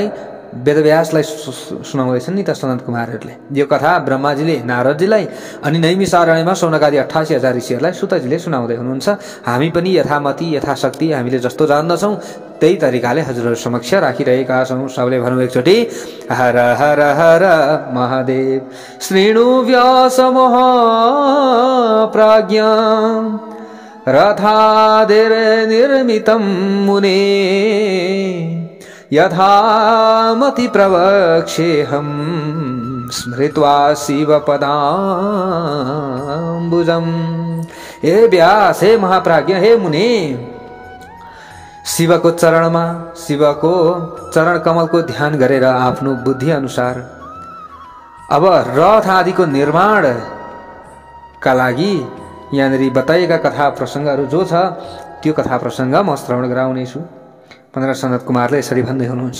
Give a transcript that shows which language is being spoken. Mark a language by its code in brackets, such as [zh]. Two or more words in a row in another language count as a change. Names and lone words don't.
[ne] वेदव्यासलाई सुनाउँदैछन् नि त सनत कुमारहरूले। यो कथा ब्रह्माजीले नारदजीलाई अनि नैमिषारण्यमा सौनकादि 88,000 ऋषिहरूलाई सुतजीले सुनाउँदै हुनुहुन्छ। हामी पनि यथामति यथाशक्ति हामीले जस्तो जान्दछौँ त्यही तरिकाले हजुरहरू समक्ष राखिरहेका छौँ। सबले भनौँ एकचोटि, हर हर हर महादेव। [sa] श्रीणु व्यास महाप्राज्ञा रथादिर निर्मितं मुने यथामति प्रवक्ष्येऽहं स्मृत्वा शिवपदाम्बुजं। हे व्यास, हे महाप्राज्ञ, हे मुने, [ne] शिवको चरणमा, शिवको चरण कमलको ध्यान गरेर आफ्नो बुद्धि अनुसार अब रथ आदिको निर्माणका लागि यहाँनिर बताएका कथा प्रसङ्गहरू जो छ त्यो कथा प्रसङ्ग म श्रवण गराउनेछु भनेर सनत कुमारले यसरी भन्दै हुनुहुन्छ।